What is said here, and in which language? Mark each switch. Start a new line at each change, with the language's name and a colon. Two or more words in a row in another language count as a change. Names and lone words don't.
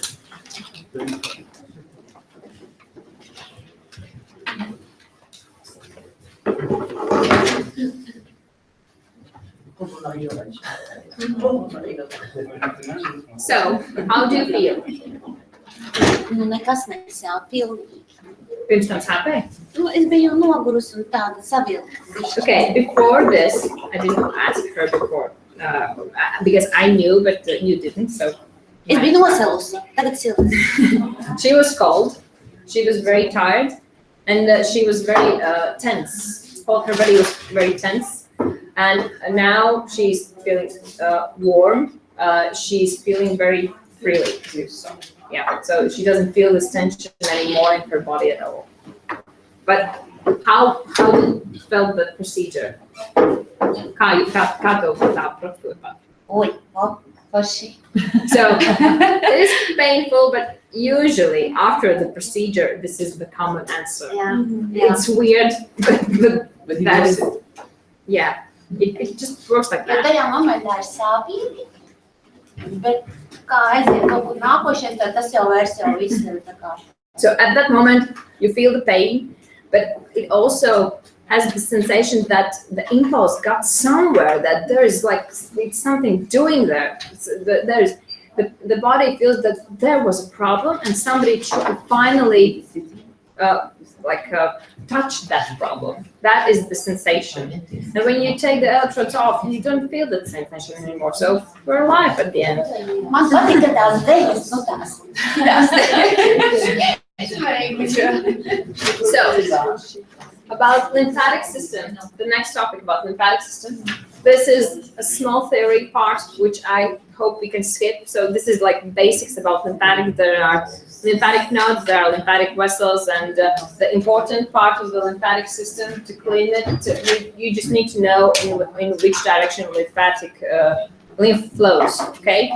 English: So, how do you feel?
Latvian: Nu nekas nesenāk pilnīgi. Pirms tam sāpēja? Nu, es biju nogurusi un tāda savilta.
English: Okay, before this, I didn't ask her before because I knew, but you didn't. So
Latvian: Es biju nosalusi, tagad silts.
English: she was cold. She was very tired, and she was very tense. All her body was very tense, and now she's feeling warm. She's feeling very freely. So yeah, so she doesn't feel this tension anymore in her body at all. But how did you felt the procedure?
Latvian: Kā tev tā procedūra? Oi, paši.
English: So it is painful, but usually after the procedure, this is the common answer.
Latvian: Jā,
English: It's weird, But he that knows is, it. yeah, it just works like
Latvian: Jo
English: that.
Latvian: tajā momentā ir sāpīgi, bet kā aiziet kaut kur nākošais, tad tas jau vairs jau viss ir tā kā.
English: So at that moment, you feel the pain, but it also has the sensation that the impulse got somewhere, that there is like it's something doing there. There's the body feels that there was a problem and somebody finally touched that problem. That is the sensation. And when you take the electrodes off, you don't feel that sensation anymore. So we're alive at the end.
Latvian: Man patika tās dejas, nu tās.
English: So, about lymphatic system, the next topic about lymphatic system. This is a small theory part, which I hope we can skip. So this is like basics about lymphatic. There are lymphatic nodes, there are lymphatic vessels, and the important part of the lymphatic system to clean it, you just need to know in which direction lymphatic lymph flows, okay?